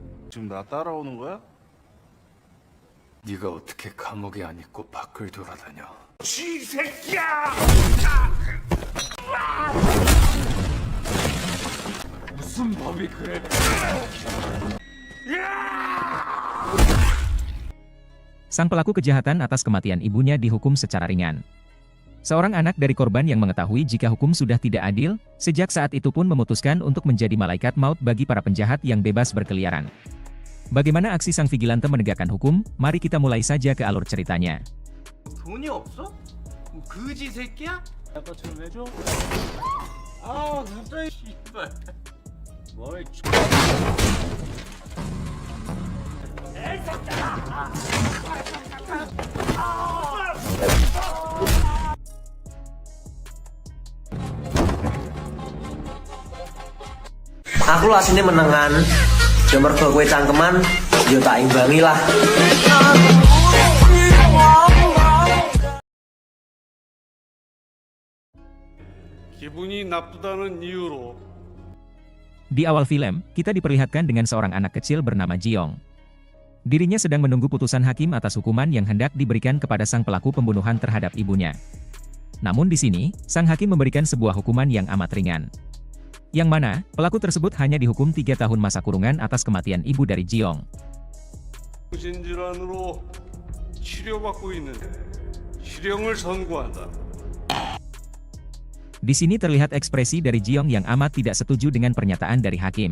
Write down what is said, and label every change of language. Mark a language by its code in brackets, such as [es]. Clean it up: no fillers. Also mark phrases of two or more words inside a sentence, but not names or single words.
[ko] 지금 나 따라오는 거야? 네가 어떻게 감옥에 안 있고 밖을 돌아다녀? 쥐새끼야! 무슨 법이 그래? [id] Sang pelaku kejahatan atas kematian ibunya dihukum secara ringan. Seorang anak dari korban yang mengetahui jika hukum sudah tidak adil, sejak saat itu pun memutuskan untuk menjadi malaikat maut bagi para penjahat yang bebas berkeliaran. Bagaimana aksi sang vigilante menegakkan hukum? Mari kita mulai saja ke alur ceritanya. [ko] 돈이 없어? 그지 새끼야? 아까 좀 내줘? 아 진짜 씨발 뭘 [jv] Aku lah sini menengan, ya mergo kowe cangkeman, ya tak imbangi lah. [ko] 기분이 나쁘다는 이유로 [id] Di awal film, kita diperlihatkan dengan seorang anak kecil bernama Jiong. Dirinya sedang menunggu putusan hakim atas hukuman yang hendak diberikan kepada sang pelaku pembunuhan terhadap ibunya. Namun di sini, sang hakim memberikan sebuah hukuman yang amat ringan. Yang mana, pelaku tersebut hanya dihukum 3 tahun masa kurungan atas kematian ibu dari Jiong. [ko] 정신질환으로 치료받고 있는 실형을 선고한다. [id] Di sini terlihat ekspresi dari Jiong yang amat tidak setuju dengan pernyataan dari hakim.